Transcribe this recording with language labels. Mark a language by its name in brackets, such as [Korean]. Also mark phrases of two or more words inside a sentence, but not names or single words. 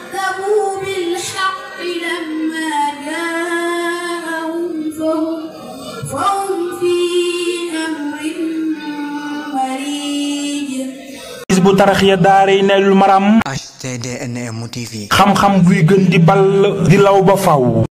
[Arabic] كذبوا بالحق لما جاءهم فهم في أمر مريج. [Wolof] Hizbut Tarqiyyah Daarayni Maram HTDNM TV xam-xam buy gën di ball di law ba faw.